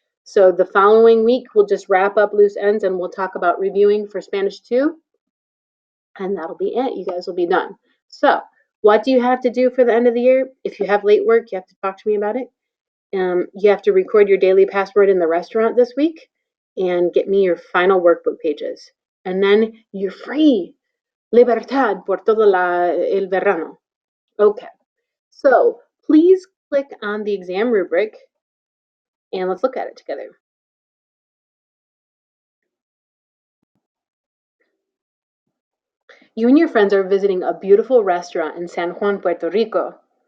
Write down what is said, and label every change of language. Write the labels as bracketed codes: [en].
[en] So the following week, we'll just wrap up loose ends and we'll talk about reviewing for Spanish 2. And that'll be it. You guys will be done. So what do you have to do for the end of the year? If you have late work, you have to talk to me about it. You have to record your daily password in the restaurant this week and get me your final workbook pages. And then you're free. [es] Libertad por todo el verano. [en] Okay. So please click on the exam rubric and let's look at it together. You and your friends are visiting a beautiful restaurant in San Juan, Puerto Rico.